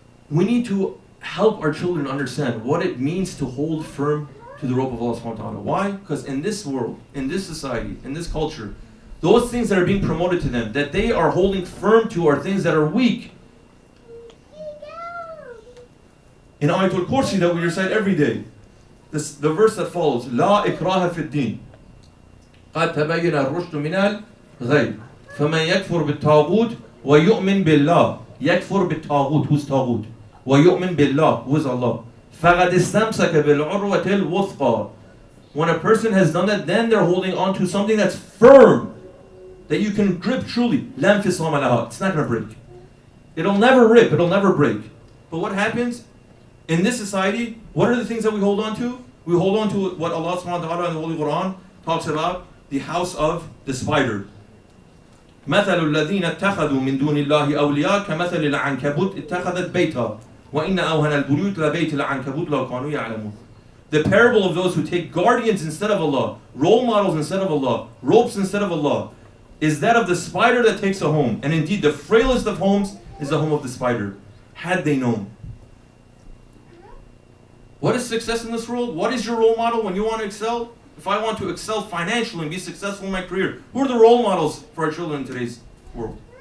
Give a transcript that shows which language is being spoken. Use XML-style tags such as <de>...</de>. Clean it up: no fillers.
<en>We need to help our children understand what it means to hold firm to the rope of Allah subhanahu wa ta'ala. Why? Because in this world, in this society, in this culture, those things that are being promoted to them, that they are holding firm to, are things that are weak. In Ayatul Kursi that we recite every day, the verse that follows,</en> <ar>لا إكراه في الدين قد تبين الرشد من الغي فمن يكفر بالطاغوت ويؤمن بالله. يكفر بالطاغوت, who's طاغوت? ويؤمن بالله,</ar> <en>who is Allah.</en> <ar>فقد استمسك بالعروة الوثقى.</ar> <en>When a person has done that, then they're holding on to something that's firm, that you can grip truly.</en> <ar>لا انفصام لها.</ar> <en>It's not going to break. It'll never rip, it'll never break. But what happens? In this society, what are the things that we hold on to? We hold on to what Allah subhanahu wa ta'ala in the Holy Quran talks about, the house of the spider.</en> <ar>مثل الذين اتخذوا من دون الله أولياء كمثل العنكبوت اتخذت بيتها وإن أوهن البيوت لبيت العنكبوت لو كانوا يعلمون.</ar> <en>The parable of those who take guardians instead of Allah, role models instead of Allah, ropes instead of Allah, is that of the spider that takes a home. And indeed, the frailest of homes is the home of the spider. Had they known. What is success in this world? What is your role model when you want to excel? If I want to excel financially and be successful in my career, who are the role models for our children in today's world?</en>